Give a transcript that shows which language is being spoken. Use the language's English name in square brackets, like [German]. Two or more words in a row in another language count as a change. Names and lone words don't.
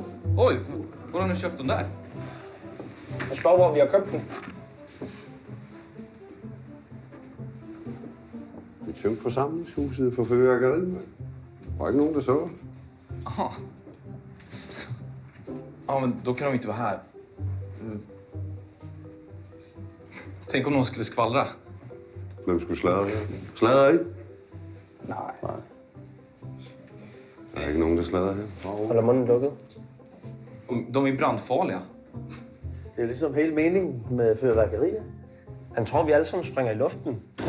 [Swedish] Oj, hvor har du köpt den där? [Danish] Jeg spørger, hvor vi har købt den. Vi tømte forsamlingshuset for fyrværkeri, mand. Der var ikke nogen, der så os. Jaha. [Swedish] Ja, men då kan de inte vara här. Tänk om någon skulle skvallra. [Danish] Hvem skulle sladre? Sladre ikke? Nej. Der er ikke nogen, der sladrer her. Holder munden lukket. [Swedish] De är brandfarliga. [Danish] Det er jo ligesom hele meningen med fyrværkerier. Han tror, vi alle sammen springer i luften.